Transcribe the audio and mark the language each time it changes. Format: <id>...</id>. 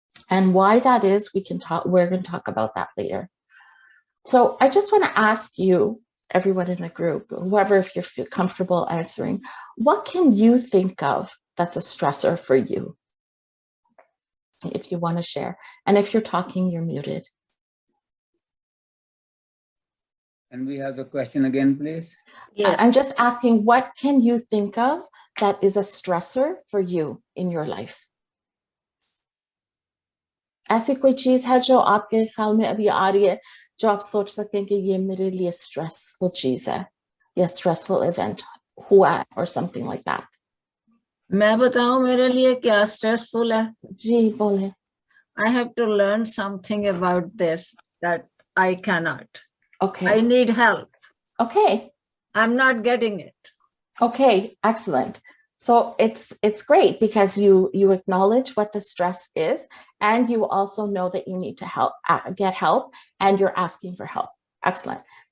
<en>And why that is, we're going to talk about that later. So I just want to ask you, everyone in the group, whoever, if you feel comfortable answering, what can you think of that's a stressor for you? If you want to share. And if you're talking, you're muted. And we have the question again, please. Yeah. I'm just asking, what can you think of that is a stressor for you in your life?</en> <hi>ऐसी कोई चीज है जो आपके ख्याल में अभी आ रही है जो आप सोच सकते हैं कि ये मेरे लिए स्ट्रेसफुल चीज है या स्ट्रेसफुल इवेंट हुआ है</hi> <en>or something like that?</en> <hi>मैं बताऊं मेरे लिए क्या स्ट्रेसफुल है? जी बोले.</hi> <en>I have to learn something about this that I cannot. Okay. I need help. Okay. I'm not getting it. Okay, excellent. So it's great because you acknowledge what the stress is, and you also know that you need to get help, and you're asking for help. Excellent.</en>